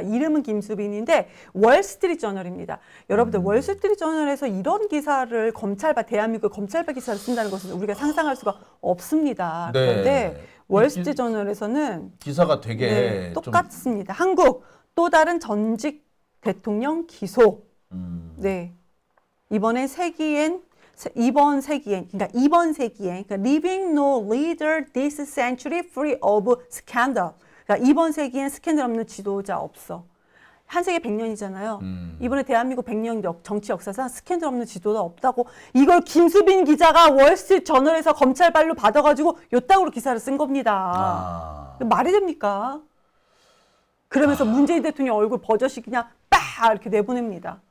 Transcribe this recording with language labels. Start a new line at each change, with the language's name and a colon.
Korean: 이름은 김수빈인데 월스트리트 저널입니다. 여러분들 월스트리트 저널에서 이런 기사를 대한민국 검찰발 기사를 쓴다는 것은 우리가 상상할 수가 없습니다. 네. 그런데 월스트리트 저널에서는 기사가 되게 똑같습니다. 한국 또 다른 전직 대통령 기소. 네. 이번 세기엔 그러니까
English: Leaving no leader this century free of scandal.
Korean: 그러니까 이번 세기엔 스캔들 없는 지도자 없어. 한 세기 100년이잖아요. 이번에 대한민국 100년 정치 역사상 스캔들 없는 지도자 없다고 이걸 김수빈 기자가 월스트리트 저널에서 검찰발로 받아가지고 요땅으로 기사를 쓴 겁니다. 말이 됩니까? 그러면서 문재인 대통령 얼굴 버젓이 그냥 빡 이렇게 내보냅니다.